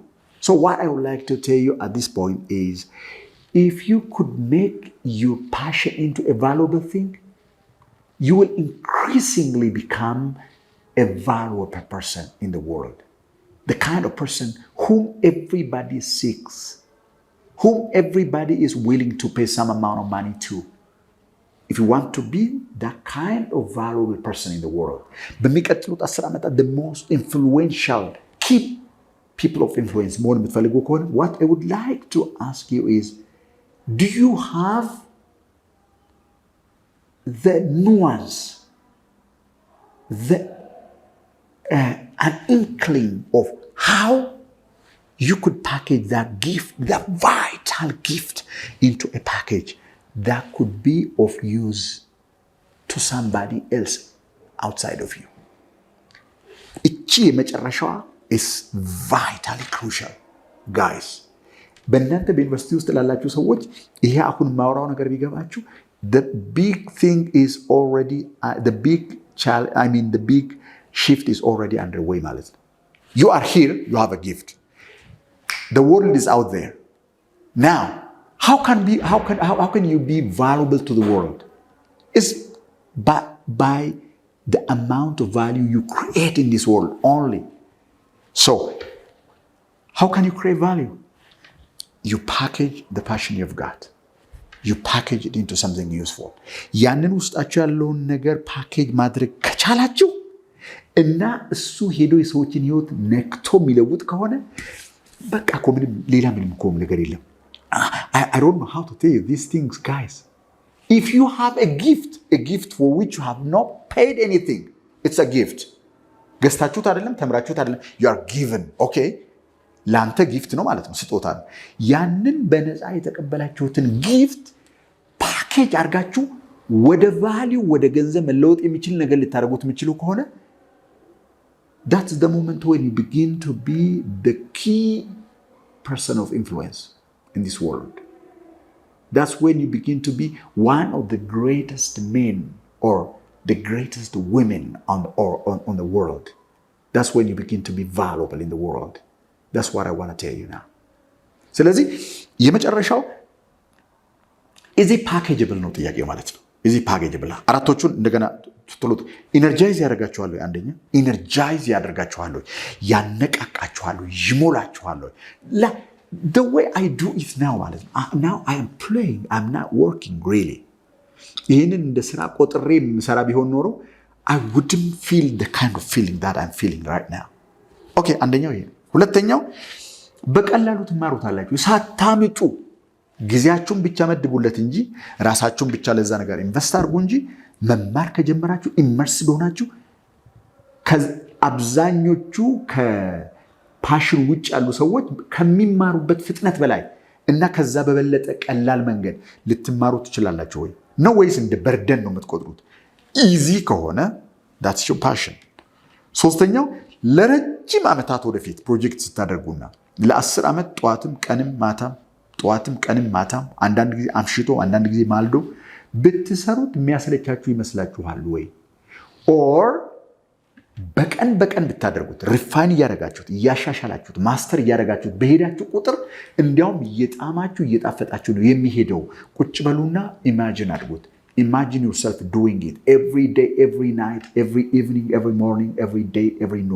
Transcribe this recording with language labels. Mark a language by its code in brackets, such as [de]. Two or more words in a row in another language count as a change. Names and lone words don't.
[en] So what I would like to tell you at this point is, if you could make your passion into a valuable thing, you will increasingly become a valuable person in the world. The kind of person whom everybody seeks, whom everybody is willing to pay some amount of money to. If you want to be that kind of valuable person in the world, [am] በሚቀጥሉት 10 ዓመታት [en] the most influential key people of influence [am] መሆን የምትፈልጉ ከሆነ [en] what I would like to ask you is, do you have the nuance, an inkling of how you could package that gift, that vital gift, into a package that could be of use to somebody else outside of you? [am] እቺ የመጨረሻዋ [en] is vitally crucial, guys. [am] በእናንተ በዩኒቨርሲቲ ውስጥ ላላችሁ ሰዎች ይሄ አሁን ማውራው ነገር ቢገባችሁ, [en] the big thing is already the big shift is already underway [am] ማለት ነው. [en] You are here, you have a gift. The world is out there. Now, how can you be valuable to the world? It's by the amount of value you create in this world only. So, how can you create value? You package the passion you've got. You package it into something useful. [am] ያንን ውስጣችሁ ያለውን ነገር ፓኬጅ ማድረግ ከቻላችሁ እና እሱ ሄዶ የሰዎችን ህይወት ነክቶ የሚለውጥ ከሆነ በቃ እኮ ሌላ ምንም እኮ ነገር የለም። [en] I don't know how to tell you these things, guys. If you have a gift for which you have not paid anything, it's a gift. [am] ገዝታችሁት አይደለም፣ ተምራችሁት አይደለም, [en] you are given, okay? [am] ለአንተ ጊፍት ነው ማለት ነው፣ ስጦታ ነው። ያንን በነፃ የተቀበላችሁትን ጊፍት ፓኬጅ አድርጋችሁ ወደ ቫሊዩ ወደ ገንዘብ መለወጥ የሚችል ነገር ልታደርጉት የሚችሉ ከሆነ [en] that's the moment when you begin to be the key person of influence in this world. That's when you begin to be one of the greatest men or the greatest women on the world. That's when you begin to be valuable in the world. That's what I want to tell you now. [am] ስለዚህ የመጨረሻው [en] is it packagable [am] ነው ጥያቄው ማለት ነው። [en] is it packagable? [am] አራቶቹን እንደገና ትሉት ኢነርጃይዝ ያደርጋችኋል። አንደኛ ኢነርጃይዝ ያደርጋችኋል፣ ያነቃቃችኋል፣ ይሞላችኋል። [en] the way I do it now [am] ማለት ነው። [en] now I am playing, I'm not working really. [am] ይህንን እንደ ስራ ቆጥሬ የምሰራ ቢሆን ኖሮ [en] I wouldn't feel the kind of feeling that I'm feeling right now. [am] ኦኬ፣ አንደኛው ይሄ ነው። ሁለተኛው በቀላሉ ትማሩታላችሁ ሳታምጡ። ጊዜያችሁን ብቻ መድቡለት እንጂ ራሳችሁን ብቻ ለዛ ነገር ኢንቨስት አድርጉ እንጂ መማር ከጀመራችሁ ኢመርስድ ሆናችሁ አብዛኞቹ ከፓሽን ውጭ ያሉ ሰዎች ከሚማሩበት ፍጥነት በላይ እና ከዛ በበለጠ ቀላል መንገድ ልትማሩ ትችላላችሁ ወይ ነው ወይስ እንደ በርደን ነው የምትቆጥሩት? ኢዚ ከሆነ [en] that's your passion። [am] ሶስተኛው ለረጅም ዓመታት ወደፊት ፕሮጀክት ስታደርጉና ለ10 ዓመት ጠዋትም ቀንም ማታም አንዳንድ ጊዜ አምሽቶ አንዳንድ ጊዜ ማልዶ ብትሰሩት የሚያሰለቻችሁ ይመስላችኋል ወይ? ኦር በቀን ብታደርጉት ሪፋይን እያደረጋችሁት እያሻሻላችሁት ማስተር እያደረጋችሁት በሄዳችሁ ቁጥር እንዲያውም እየጣማችሁ እየጣፈጣችሁ ነው የሚሄደው። ቁጭ በሉና ኢማጂን አድርጉት። [en] Imagine yourself doing it every day, every night, every evening, every morning, every day, every noon.